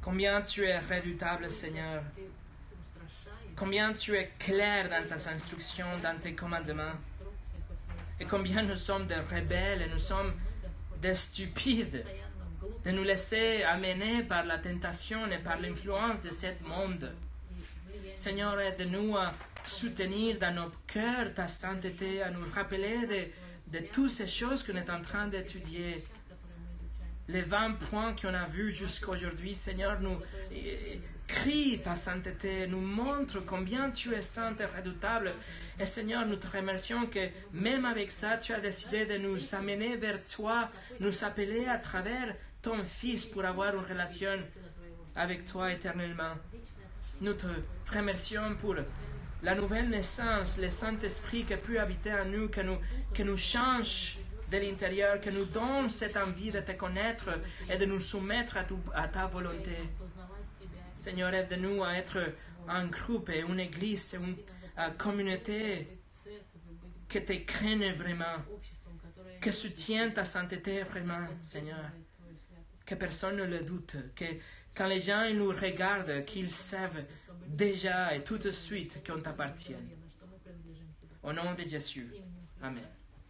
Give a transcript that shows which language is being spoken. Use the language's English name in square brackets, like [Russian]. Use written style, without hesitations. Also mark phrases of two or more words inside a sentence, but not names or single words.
[French] combien tu es redoutable, Seigneur, [Russian] Ты устрашаешь, [French] combien tu es clair dans tes instructions, dans tes commandements. [Russian] инструкциях во своих [French] et combien nous sommes des rebelles, et nous sommes des stupides, [Russian] постоянно глупо [French] de nous laisser amener par la tentation et par l'influence de ce monde. [Russian] и влияние, [French] Seigneur, aide-nous à soutenir dans nos cœurs ta sainteté, à nous rappeler de toutes ces choses qu'on est en train d'étudier. [Russian] которые мы изучаем. [French] Les 20 points qu'on a vus jusqu'à aujourd'hui, Seigneur, nous crie ta sainteté, nous montre combien tu es saint et redoutable. Et Seigneur, nous te remercions que même avec ça, tu as décidé de nous amener vers toi, nous appeler à travers ton Fils pour avoir une relation [Russian] Сына Твоего. [French] avec toi éternellement. [Russian] Вечное отношение. [French] Nous te remercions pour la nouvelle naissance, le Saint-Esprit qui peut habiter en nous, que nous change de l'intérieur, que nous donne cette envie de te connaître et de nous soumettre à ta volonté. [Russian] Познавать Тебя. [French] Seigneur, aide-nous à être un groupe, et une église, et une communauté [Russian] Быть церковью, быть [French] qui te craigne vraiment, [Russian] обществом, которое [French] qui soutient ta sainteté vraiment, Seigneur. [Russian] поддерживает Твою святость. [French] Que personne ne le doute, que quand les gens ils nous regardent, qu'ils savent déjà et tout de suite qu'on t'appartient. [Russian] Уверена, что мы принадлежим Тебе. [French] Au nom de Jésus. [Russian] Именем Христа. [French] Amen.